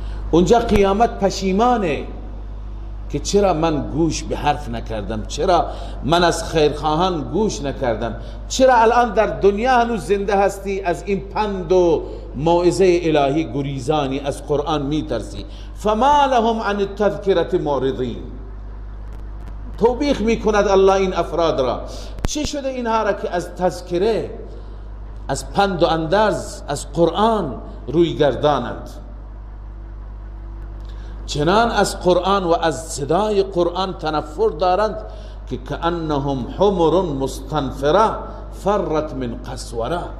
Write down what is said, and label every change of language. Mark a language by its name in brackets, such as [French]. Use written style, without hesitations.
[Persian] اونجا قیامت پشیمانه که چرا من گوش به حرف نکردم، چرا من از خیرخواهان گوش نکردم، چرا الان در دنیا هنوز زنده هستی از این پند و موعظه الهی گریزانی، از قرآن میترسی. [Arabic] فما لهم عن التذکرة معرضین. [Persian] توبیخ میکند الله این افراد را. چه شده اینها را که از تذکره، از پند و اندرز از قرآن روی گردانند؟ چنان از قرآن و از صدای قرآن تنفر دارند که [Arabic] کأنهم حمر مستنفره فرت من قسوره.